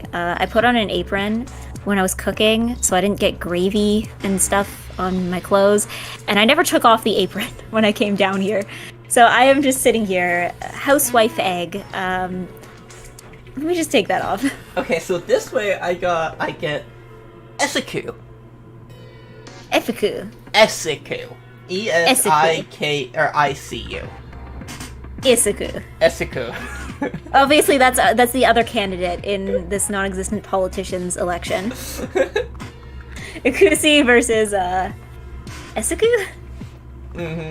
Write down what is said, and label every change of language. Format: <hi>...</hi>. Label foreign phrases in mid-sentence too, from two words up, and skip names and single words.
<en>I put on an apron when I was cooking so I didn't get gravy and stuff on my clothes, and I never took off the apron when I came down here. So I am just sitting here, housewife egg. Let me just take that off. Okay, so this way I get Esiku. Efiku. Esiku. E-S-I-K or I-C-U. Isiku. Esiku. Obviously, that's the other candidate in this non-existent politician's election. Ikusi versus Esiku. Mm-hmm.</en>